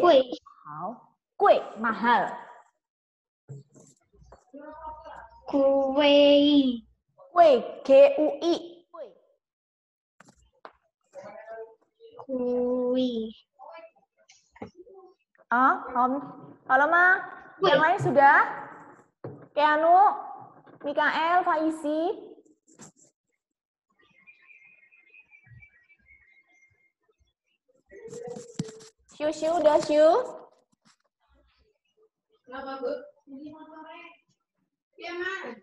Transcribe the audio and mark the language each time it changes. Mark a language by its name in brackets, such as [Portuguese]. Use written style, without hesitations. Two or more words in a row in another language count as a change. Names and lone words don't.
[Chinese] 贵好贵 mahal. Kui. 贵 K-U-I. Kui. [Indonesian] Ah, halo Ma. Yang lain sudah? Keanu, Mikael, Faisi. Syu udah Syu? Kenapa, Bu? Iya, Ma.